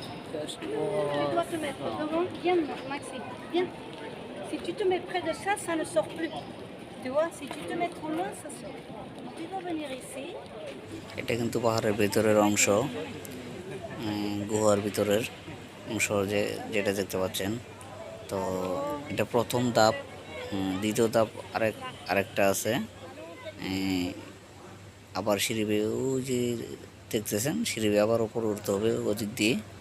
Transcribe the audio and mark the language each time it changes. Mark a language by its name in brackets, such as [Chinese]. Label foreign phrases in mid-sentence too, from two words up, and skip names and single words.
[French] Tu dois te mettre devant. Viens, Maxime. Viens. Si tu te mets près de ça, ça ne sort plus. Tu vois, si tu te mets trop loin, ça sort. Donc, tu dois venir ici. [Bangla] এটা কিন্তু পাহাড়ের ভেতরের অংশ, গুহার ভিতরের অংশ যেটা দেখতে পাচ্ছেন। তো এটা প্রথম ধাপ। দ্বিতীয় ধাপ আরেকটা আছে। আবার সিঁড়ি বেয়ে ওই যে দেখতেছেন, সিঁড়ি বেয়ে আবার উপরে উঠতে হবে ওদিক দিয়ে।